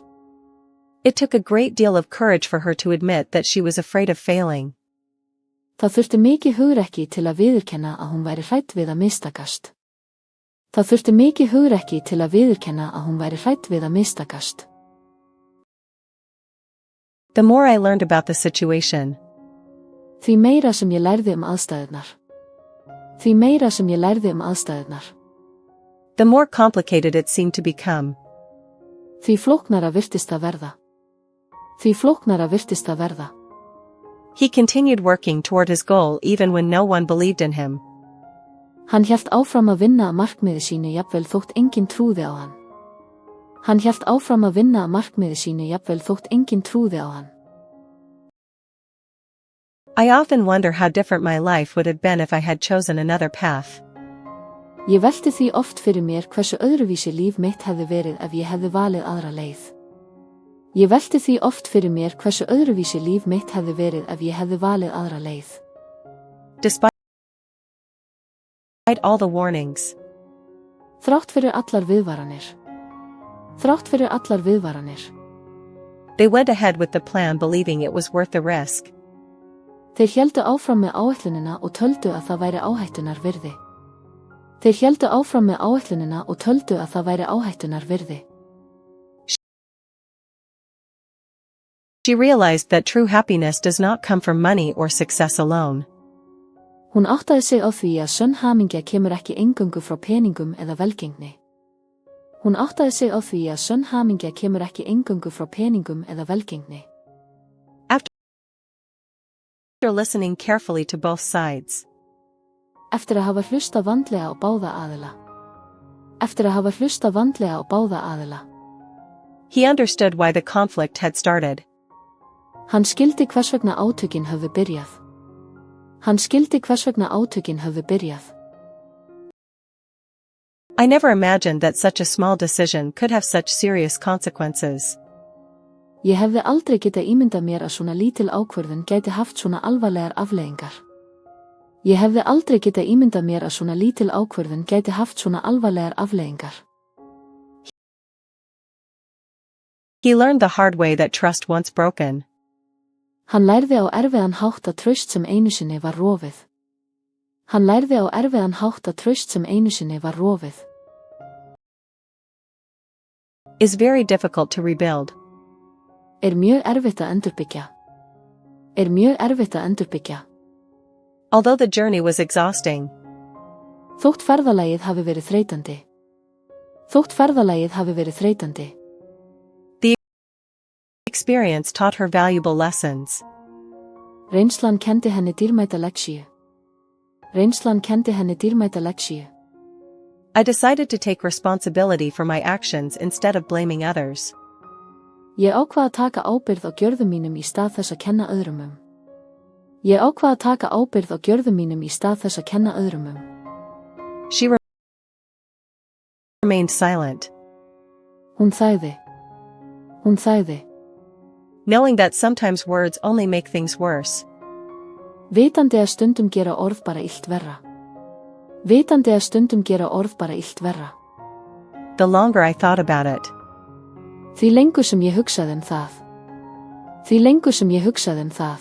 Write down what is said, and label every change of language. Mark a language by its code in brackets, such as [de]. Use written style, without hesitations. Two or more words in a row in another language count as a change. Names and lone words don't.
[en] It took a great deal of courage for her to admit that she was afraid of failing. [is] Það þurfti mikið hugrekki til að viðurkenna að hún væri hrædd við að mistakast. Það þurfti mikið hugrekki til að viðurkenna að hún væri hrædd við að mistakast. [en] The more I learned about the situation, [is] Því meira sem ég lærði aðstæðurnar. Því meira sem ég lærði aðstæðurnar. [en] the more complicated it seemed to become. [is] Því flóknara virtist það verða. Því flóknara virtist það verða. [en] He continued working toward his goal even when no one believed in him. [is] Hann hélt áfram að vinna að markmiði sínu jafnvel þótt enginn trúði á hann. Hann hélt áfram að vinna að markmiði sínu jafnvel þótt enginn trúði á hann. [en] I often wonder how different my life would have been if I had chosen another path. [is] Ég velti því oft fyrir mér hversu öðruvísi líf mitt hefði verið ef ég hefði valið aðra leið. Ég velti því oft fyrir mér hversu öðruvísi líf mitt hefði verið ef ég hefði valið aðra leið. [en] Despite all the warnings, [is] Þrátt fyrir allar viðvaranir. Þrátt fyrir allar viðvaranir. [en] they went ahead with the plan believing it was worth the risk. [is] Þeir héldu áfram með áætlunina og töldu að það væri áhættunar virði. Þeir héldu áfram með áætlunina og töldu að það væri áhættunar virði. [en] She realized that true happiness does not come from money or success alone. [is] Hún áttaði sig á því að sönn hamingja kemur ekki eingöngu frá peningum eða velgengni. Hún áttaði sig á því að sönn hamingja kemur ekki eingöngu frá peningum eða velgengni. [en] After listening carefully to both sides, [is] Eftir að hafa hlustað vandlega á báða aðila. Eftir að hafa hlustað vandlega á báða aðila. [en] he understood why the conflict had started. [is] Hann skildi hvers vegna átökin höfðu byrjað. Hann skildi hvers vegna átökin höfðu byrjað. [en] I never imagined that such a small decision could have such serious consequences. [is] Ég hefði aldrei getað ímyndað mér að svona lítil ákvörðun gæti haft svona alvarlegar afleiðingar. Ég hefði aldrei getað ímyndað mér að svona lítil ákvörðun gæti haft svona alvarlegar afleiðingar. [en] He learned the hard way that trust once broken [is] Hann lærði á erfiðan hátt að traust sem einu sinni var rofið. Hann lærði á erfiðan hátt að traust sem einu sinni var rofið. [en] is very difficult to rebuild. [is] Mjög erfitt að endurbyggja. Mjög erfitt að endurbyggja. [en] Although the journey was exhausting, [is] Þótt ferðalagið hafi verið þreytandi. Þótt ferðalagið hafi verið þreytandi. [en] experience taught her valuable lessons. [is] Reynslan kendi henni dýrmæta leksíu. Reynslan kendi henni dýrmæta leksíu. [en] I decided to take responsibility for my actions instead of blaming others. [is] Ég ákvað að taka ábyrgð á gjörðum mínum í stað þess að kenna öðrum um. Ég ákvað að taka ábyrgð á gjörðum mínum í stað þess að kenna öðrum um. [en] She remained silent. [is] Hún þagði. Hún þæði. [en] knowing that sometimes words only make things worse. [is] Vitandi að stundum gera orð bara illt verra. Vitandi að stundum gera orð bara illt verra. [en] The longer I thought about it, [is] Því lengur sem ég hugsaði það. Því lengur sem ég hugsaði það.